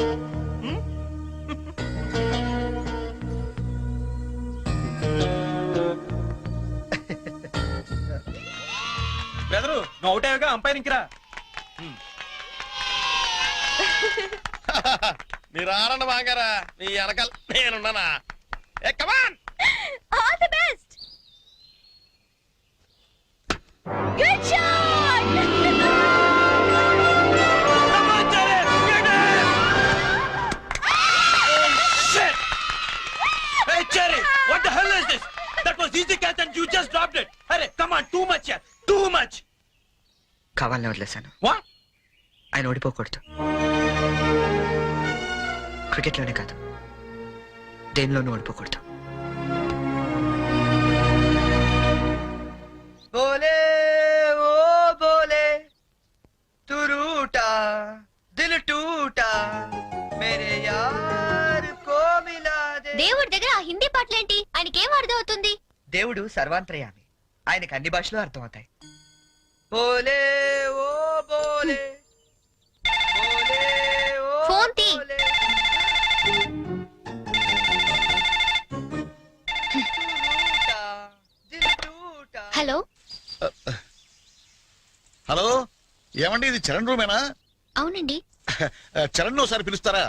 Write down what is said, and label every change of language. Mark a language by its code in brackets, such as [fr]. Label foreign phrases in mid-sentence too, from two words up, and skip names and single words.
[te] బెదరు, నువ్వు అవుటేగా అంపైరింగ్ రా. మీరు ఆడండి మాంగారా, మీ వెనకాల నేనున్నానా. [en] Hey, come on. All the best. Good shot. Come on, Jerry! Get it! Oh, shit! Hey, Jerry! What the hell is this? That was easy catch and you just dropped it. Hey, come on, too much here. Too much. [te] కావాలని వదిలేశాను. [en] What? [te] ఆయన ఓడిపోకూడదు. క్రికెట్లోనే కాదు, దేనిలోనూ ఓడిపోకూడదు. [hi] बोले ओ बोले तू रूठा दिल टूटा मेरे यार को मिला दे. [te] దేవుడి దగ్గర ఆ హిందీ పాటలేంటి? ఆయనకేం అర్థం అవుతుంది? దేవుడు సర్వాంతర్యామి, ఆయనకి అన్ని భాషలు అర్థమవుతాయి. [hi] बोले ओ बोले बोले ओ [te] ఫోన్ తీ. బోలే. హలో హలో, ఏమండి ఇది చరణ్ రూమేనా? అవునండి. చరణ్ ఒకసారి పిలుస్తారా?